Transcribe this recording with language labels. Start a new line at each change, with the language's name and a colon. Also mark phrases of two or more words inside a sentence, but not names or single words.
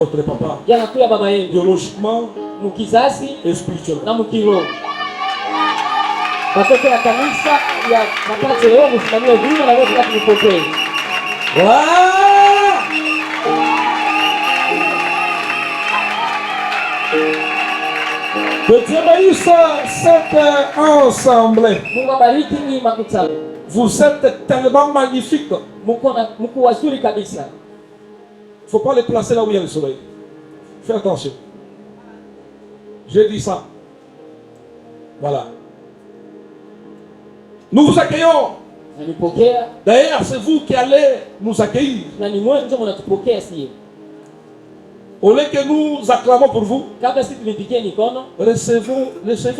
French: Votre papa,
Swahili: yanakuya baba yenu
French: biologiquement
Swahili: mukizazi
French: et spirituellement.
Swahili: na mukiroho. Watoto ya kanisa ya mapato leo msimamie huduma na wote tunapokea.
French: Voilà. Que Dieu bénisse cette assemblée.
Swahili: Mungu abariki hii makutano.
French: Vous êtes tellement magnifiques.
Swahili: Mko wazuri kabisa.
French: Il ne faut pas les placer là où il y a le soleil. Fais attention. J'ai dit ça. Voilà. Nous vous accueillons. D'ailleurs, c'est vous qui allez nous accueillir. Au lieu que nous acclamons pour vous, recevez-nous.